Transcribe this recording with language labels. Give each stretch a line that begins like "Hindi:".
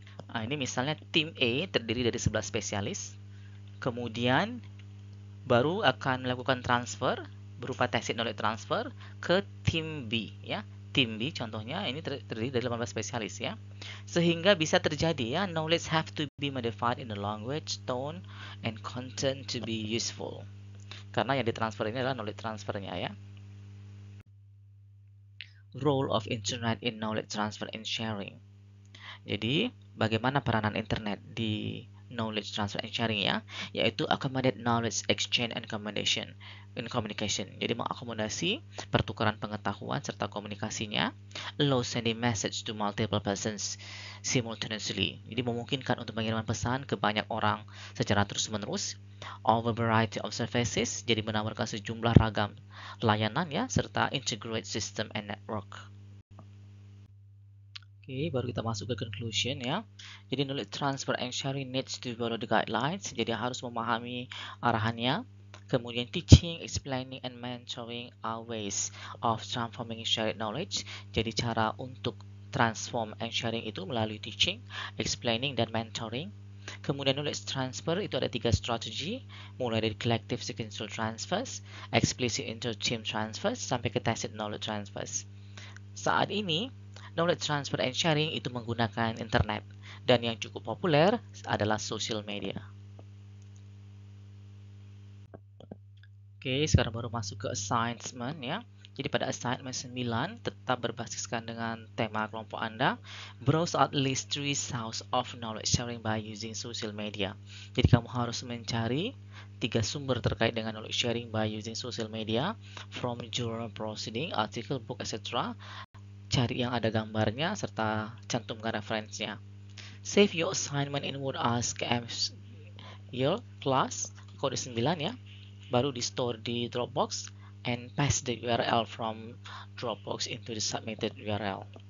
Indonesian: Nah, ini misalnya tim A terdiri dari 11 spesialis, kemudian baru akan melakukan transfer berupa tacit knowledge transfer ke tim B ya. Tim B contohnya ini terdiri dari 18 spesialis ya. Sehingga bisa terjadi ya,
English: knowledge have to be modified in the language, tone, and content to be useful.
Indonesian: Karena yang ditransfer ini adalah knowledge transfernya ya.
English: Role of internet in knowledge transfer and sharing.
Indonesian: Jadi, bagaimana peranan internet di knowledge transfer and sharing ya, yaitu
English: accommodate knowledge exchange and communication.
Indonesian: Jadi mengakomodasi pertukaran pengetahuan serta komunikasinya,
English: allow sending message to multiple persons simultaneously.
Indonesian: Jadi memungkinkan untuk mengirimkan pesan ke banyak orang secara terus-menerus,
English: over variety of services,
Indonesian: jadi menawarkan sejumlah ragam layanan ya, serta
English: integrate system and network.
Indonesian: Oke, baru kita masuk ke conclusion ya.
English: Jadi knowledge transfer and sharing needs to follow the guidelines.
Indonesian: Jadi harus memahami arahannya.
English: Kemudian teaching, explaining, and mentoring are ways of transforming shared knowledge.
Indonesian: Jadi cara untuk
English: transform and sharing
Indonesian: itu melalui teaching, explaining, dan mentoring. Kemudian knowledge transfer itu ada 3 strategi, mulai dari collective sequential transfers, explicit inter-team transfers, sampai ke tacit knowledge transfers. Saat ini, knowledge transfer and sharing itu menggunakan internet, dan yang cukup populer adalah social media. Oke, sekarang baru masuk ke assignment ya. Jadi pada assignment 9 tetap berbasiskan dengan tema kelompok Anda.
English: Browse at least 3 sources of knowledge sharing by using social media.
Indonesian: Jadi kamu harus mencari 3 sumber terkait dengan
English: knowledge sharing by using social media, from journal proceeding, article, book, etc.
Indonesian: Cari yang ada gambarnya serta cantumkan referensinya.
English: Save your assignment in Word as KM your class kode 9 ya.
Indonesian: baru di store di Dropbox,
English: and paste the URL from Dropbox into the submitted URL.